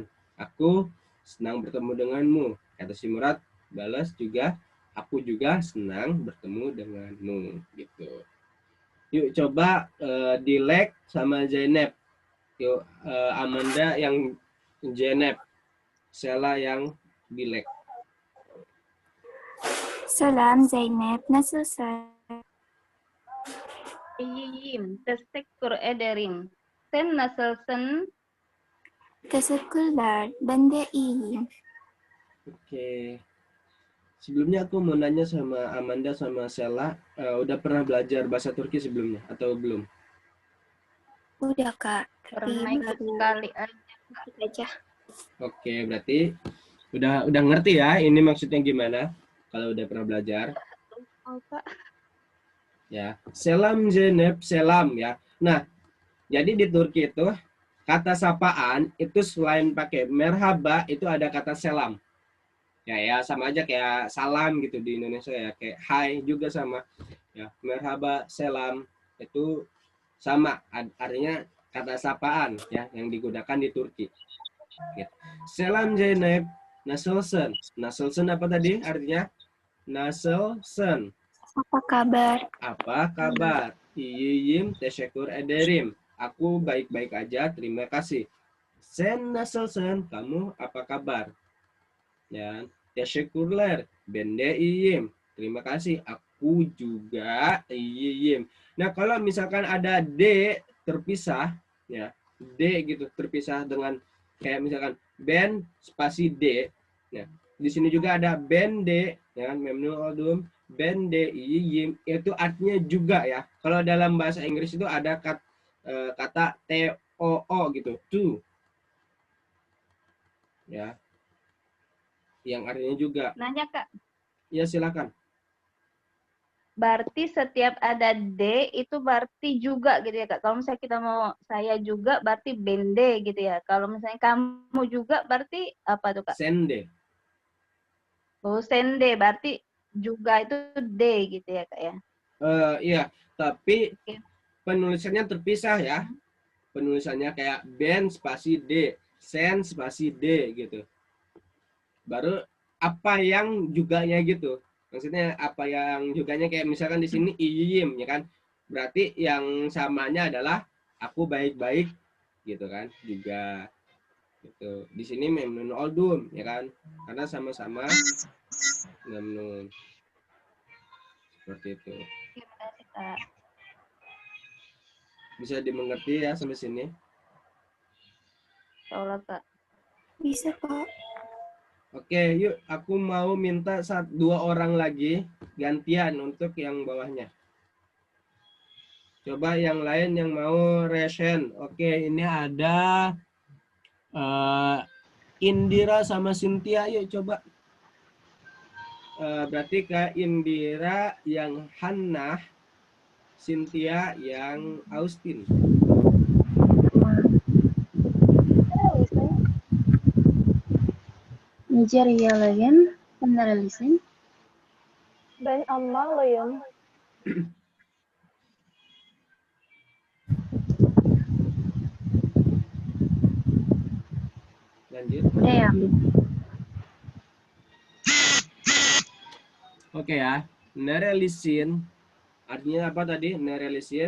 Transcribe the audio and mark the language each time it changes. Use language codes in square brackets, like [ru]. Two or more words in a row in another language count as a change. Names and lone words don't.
[id] Aku senang bertemu denganmu, kata si Murad. Balas juga, aku juga senang bertemu denganmu, gitu. Yuk coba Dilek sama Zainab. Yuk Amanda yang Zainab, Sela yang Dilek. [tr] Selam Zeynep, nasılsın? İyiyim. Teşekkür ederim. Sen nasılsın? Teşekkürler, ben de iyiyim. [id] Oke. Sebelumnya aku mau nanya sama Amanda sama Sela, udah pernah belajar bahasa Turki sebelumnya atau belum? Udah Kak, tapi Pernah ikut sekali aja. aja. Oke, berarti udah ngerti ya ini maksudnya gimana kalau udah pernah belajar. Oh, Kak. Ya, selam Zeynep, selam ya. Nah, jadi di Turki itu kata sapaan itu selain pakai merhaba itu ada kata selam. Ya sama aja kayak salam gitu di Indonesia ya, kayak hai juga sama. Ya, [tr] merhaba, selam [id] itu sama artinya kata sapaan ya yang digunakan di Turki. Gitu. [tr] Selam Zeynep, nasılsın. [id] Nasılsın apa tadi artinya? Nasılsın. Apa kabar? Apa kabar? [tr] İyiyim, teşekkür ederim. [id] Aku baik-baik aja, terima kasih. [tr] Sen nasılsın? [id] Kamu apa kabar? Ya, [tr] teşekkürler. Ben de iyiyim. [id] Terima kasih. Aku juga iyiyim. Nah, kalau misalkan ada D terpisah, ya, D gitu terpisah dengan kayak misalkan ben spasi D. Ya, di sini juga ada ben D, ya kan, [tr] memnun oldum. Ben de iyiyim [id] itu artinya juga ya. Kalau dalam bahasa Inggris itu ada kata TOO gitu, to. Ya. Yang artinya juga. Nanya, Kak. Ya, silakan. Berarti setiap ada D itu berarti juga gitu ya, Kak. Kalau misalnya kita mau saya juga berarti bende gitu ya. Kalau misalnya kamu juga berarti apa tuh, Kak? Sende. Oh, sende berarti juga itu D gitu ya, Kak ya. Iya, tapi penulisannya terpisah ya. Penulisannya kayak ben spasi D, sen spasi D gitu. baru apa yang juganya gitu. Maksudnya apa yang juganya kayak misalkan di sini iyim ya kan. Berarti yang samanya adalah aku baik-baik gitu kan juga gitu. Di sini [tr] memnun oldum [id] ya kan. Karena sama-sama memnun. Seperti itu. Terima kasih, Kak. Bisa dimengerti ya sampai sini? Insya Kak. Bisa, Kak. Oke, yuk aku mau minta 2 orang lagi gantian untuk yang bawahnya. Coba yang lain yang mau resen. Oke, ini ada Indira sama Cynthia. Yuk coba. Berarti Kak Indira yang Hannah, Cynthia yang Austin. [tr] Nigeria peneralisin. Ben anmalıyım. [id] Lanjut. Udah ya, Abi? Oke ya. Nerelisin. Artinya apa tadi? Nerelisin.